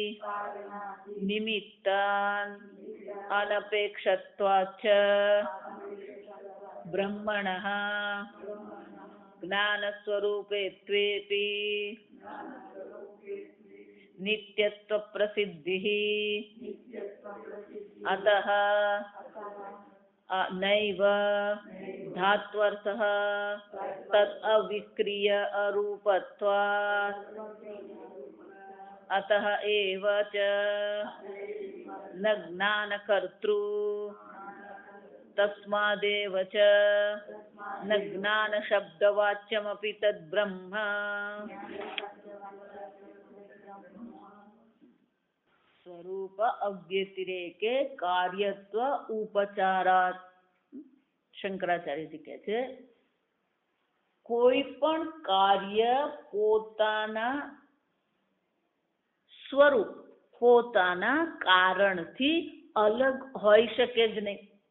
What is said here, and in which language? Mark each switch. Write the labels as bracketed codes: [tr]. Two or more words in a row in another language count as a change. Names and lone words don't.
[sa] निमित्तान् अनपेक्षत्वाच्च ब्रह्मणः ज्ञानस्वरूपेत्वेपि नित्यत्व प्रसिद्धिः अतः नैव धात्वर्थः तत् अविक्रिय अरूपत्वात् अतः एव च न ज्ञानकर्तृ तस्मादेव च न ज्ञान शब्दवाच्यमपी तद ब्रह्म स्वरूप अव्यतिरेके कार्यत्व उपचारात. [gu] શંકરાચાર્યજી કહે છે કોઈ પણ કાર્ય પોતાના સ્વરૂપ પોતાના કારણથી અલગ હોઈ શકે જ નહીં.